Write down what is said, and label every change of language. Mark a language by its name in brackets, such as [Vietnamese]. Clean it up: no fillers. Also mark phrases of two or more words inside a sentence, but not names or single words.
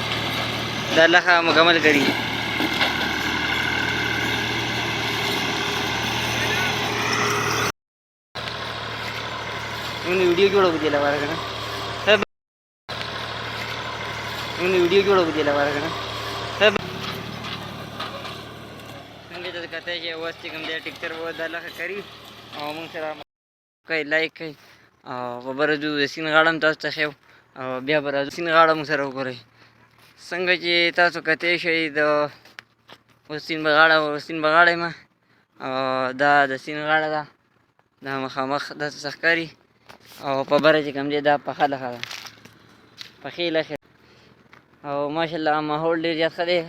[Pashto] دا لښه مکمل کري. [Kannada] ಒಂದು ವಿಡಿಯೋ ಹೋಗುದಿಲ್ಲ ಹೊರಗಡೆ, ಒಂದು ವಿಡಿಯೋ ಹೋಗುದಿಲ್ಲ ಹೊರಗಡೆ. [Pashto] څنګه چې کتی شئ اوس چې کوم دی ټکټر به دا لښه کري او موږ سره کوئ لایک کوئ او په به راځو د سیند غاړه هم تاسو ته ښیو او بیا به راځو سیند غاړه موږ سره وګورئ. څنګه چې تاسو کتی شئ د اوس سیند په غاړه یم او دا د سیند غاړه ده، دا مخامخ داسې څه ښکاري او په بره چې کوم دی دا پخه لښه ده، پخې لښې او ماشاءالله ماحول ډېر زیات ښه دی.